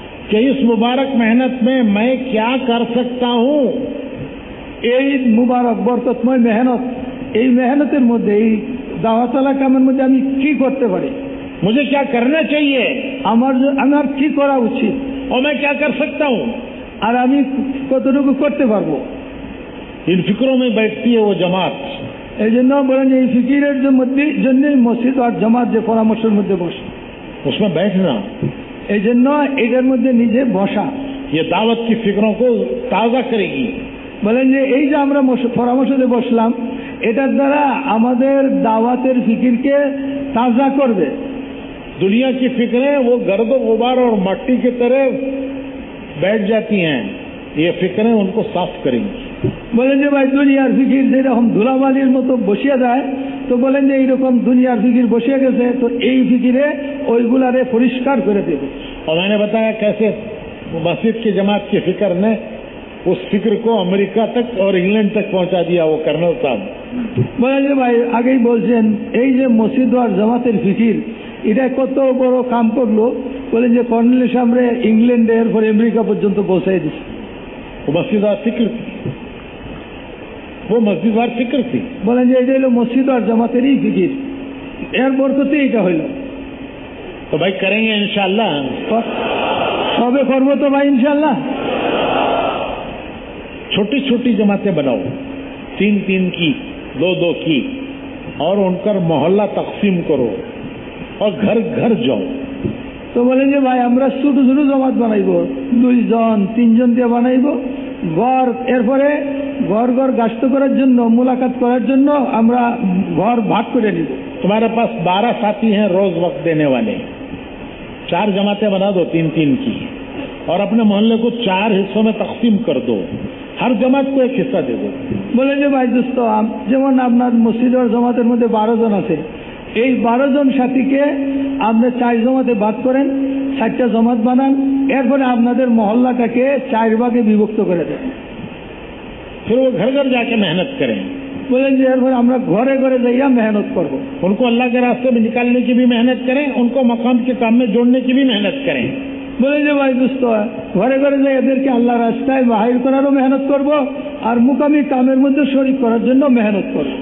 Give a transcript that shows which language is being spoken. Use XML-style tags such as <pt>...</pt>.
<hi>कि इस मुबारक मेहनत में मैं क्या कर सकता हूँ?</hi> <bn>এই মুবারক বরকতময় মেহনত, এই মেহনতের মধ্যে এই দাওয়াতওয়ালা কামের মধ্যে আমি কি করতে পারি?</bn> <hi>मुझे क्या करना चाहिए?</hi> <bn>আমার কি করা উচিত?</bn> <hi>और मैं क्या कर सकता हूँ?</hi> <bn>আর আমি কতটুকু করতে পারবো?</bn> <hi>इन फिक्रों में बैठती है वो जमात.</hi> <bn>এই জন্য বলেন যে এই ফিকিরের জন্যই মসজিদ আর জামাত যে পরামর্শের মধ্যে বসে,</bn> <hi>उसमें बैठना.</hi> <bn>এই জন্য এটার মধ্যে নিজে বসা</bn> <hi>ये दावत की फिक्रों को ताज़ा करेगी.</hi> <bn>বলেন যে এই যে আমরা পরামর্শে বসলাম, এটার দ্বারা আমাদের দাওয়াতের ফিকিরকে তাজা করবে.</bn> <hi>दुनिया की फिक्रें वो गर्द गुबार और मट्टी की तरह बैठ जाती हैं, ये फिक्रें उनको साफ करेंगी।</hi> <bn>বলেন যে ভাই দুনিয়ার ফিকির যেরকম ধুলাবালির মতো বসিয়ে যায়, তো বলেন যে এইরকম দুনিয়ার ফিকির বসিয়ে গেছে, তো এই ফিকিরে ওইগুলারে পরিষ্কার করে দেবে।</bn> <hi>और मैंने बताया कैसे मस्जिद की जमात की फिक्र ने उस फिक्र को अमेरिका तक और इंग्लैंड तक पहुंचा दिया वो कर्नल साहब।</hi> <bn>বলেন যে ভাই আগেই বলছেন এই যে মসজিদ আর জামাতের ফিকির এটা কত বড় কাম করলো, বলেন যে কর্নেল সামনে ইংল্যান্ডে এরপর আমেরিকা পর্যন্ত পৌঁছাই দিচ্ছে।</bn> <hi>वो मस्जिदवार फिक्र थी, वो मस्जिदवार फिक्र थी।</hi> <bn>বলেন যে এটা হলো মসজিদ আর জামাতেরই ফিকির, এর বরকতে এটা হইল।</bn> <hi>तो भाई करेंगे इंशाल्लाह,</hi> <bn>সবে করবো তো ভাই ইনশাল্লাহ।</bn> <hi>छोटी छोटी जमातें बनाओ, 3-3 की, 2-2 की, और उनका मोहल्ला तकसीम करो और घर घर जाओ।</hi> <bn>তো বলেন যে ভাই আমরা ছোট ছোট জমাত বানাইব, 2 জন 3 জন দিয়ে বানাইব ঘর, এরপরে ঘর ঘর গাস্ত করার জন্য মুলাকাত করার জন্য আমরা ঘর ভাগ করে নিব।</bn> <hi>तुम्हारे पास 12 साथी हैं रोज वक्त देने वाले, 4 जमातें बना दो 3-3 की, और अपने मोहल्ले को 4 हिस्सों में तकसीम कर दो, हर जमात को एक हिस्सा दे दो।</hi> <bn>বলেন যে ভাই দোস্ত যেমন আপনার মসজিদ আর জমাতের মধ্যে 12 জন আছে, এই 12 জন সাথীকে আপনি 4 জমাতে ভাগ করেন, 4টা জমাত বানান, এরপরে আপনাদের মহল্লাটাকে 4 ভাগে বিভক্ত করে দেন।</bn> <hi>फिर वो घर घर जाके मेहनत करें।</hi> <bn>বলেন যে এরপরে আমরা ঘরে ঘরে যাইয়া মেহনত করব,</bn> <hi>उनको अल्लाह के रास्ते में निकालने की भी मेहनत करें, उनको मकाम के काम में जोड़ने की भी मेहनत करें।</hi> <bn>বলেন যে ভাই দোস্ত ঘরে ঘরে যাই এদেরকে আল্লাহ রাস্তায় বাহির করারও মেহনত করব, আর মুকামি কামের মধ্যে শরীক করার জন্য মেহনত করব।</bn>